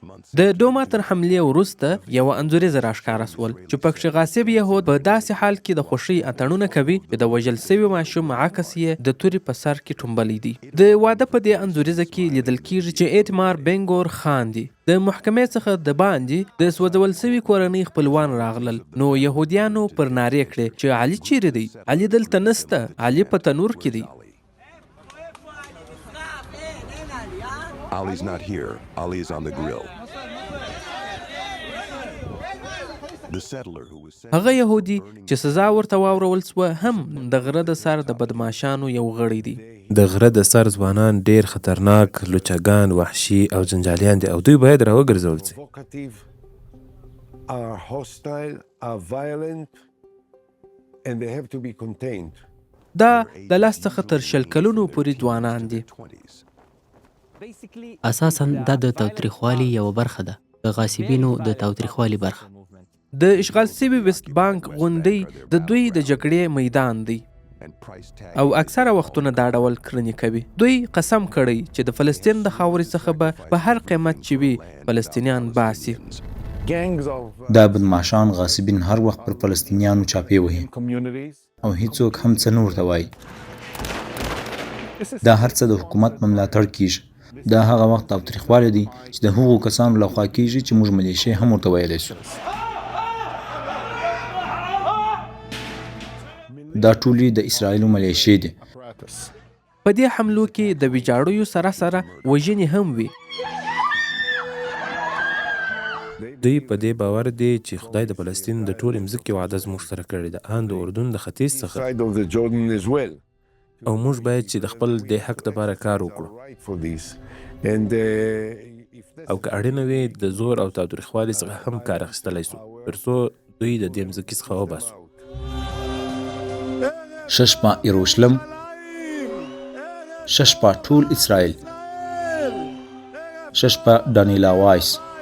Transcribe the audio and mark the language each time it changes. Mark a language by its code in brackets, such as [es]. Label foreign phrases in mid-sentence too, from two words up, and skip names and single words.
[ps] د ډوما تر حملې وروسته یوه انځوریزه راښکاره سول چې پکښې غاصب یهود په داسې حال کې د خوښۍ اتڼونه کوي چې د وژل سوي ماشوم عکس یې د تورې په سر کې ټومبلی دی. د واده په دې انځوریزه کې لیدل کیږي چې ایتمار بنګور خان دی. د محکمې څخه د باندې د سوځول سوي کورنۍ خپلوان راغلل، نو یهودیانو پر نارې کړې چې علي چیرې دی؟ علي دلته نسته، علي په تنور کې دی. [en] Ali's not here. Ali is on the grill. The settler who was sent [ps] هغه يهودي چې سزا ورته واورول سوه هم د غره د سر د بدماشانو یو غړی دی. د غره د سر ځوانان ډیر خطرناک، لوچګان، وحشي او جنجالیان دي او دوی باید راوګرځول سي. [en] provocative, are hostile, are violent, and they have to be contained. [ps] دا د لاس څخه تر 20 کلونو پورې ځوانان دي. اساساً دا د تاوتریخوالي یوه برخه ده، د غاصبینو د تاوتریخوالي برخه. د اشغال سوي ویسټ بانک غونډۍ د دوی د جګړې میدان دی او اکثره وختونه دا ډول کړنې کوي. دوی قسم کړی چې د فلسطین د خاورې څخه به په هر قیمت چې وي فلسطینیان باسي. [en] Gangs of [ps] دا بدماشان غاصبین هر وخت پر فلسطینیانو چاپې وهي [en] communities. [ps] او هیڅوک هم څه نه ورته وایي. دا هر څه د حکومت په ملاتړ کیږي. دا هغه وخت تاوتریخوالی دی چې د هغو کسانو لخوا کیږي چې موږ ملیشې هم ورته ویلی شو. دا ټولې د اسرائیلو ملیشې دي. په دې حملو کې د ویجاړیو سره سره وژنې هم وي. دوی په دې باور دي چې خدای د فلسطین د ټولې مځکې وعده زموږ سره کړې ده، ان د اردن د ختیځ څخه، [en] Side of the Jordan as well. [ps] او موږ باید چې د خپل د حق لپاره کار وکړو. [en] Right for this. And if that's [ps] او که اړینه وي د زور او تاوتریخوالي څخه هم کار اخیستلی سو تر څو دوی د دې مځکې څخه وباسو. ششپا یروشلم، ششپا ټول اسرائیل، ششپا ډانیلا وایس.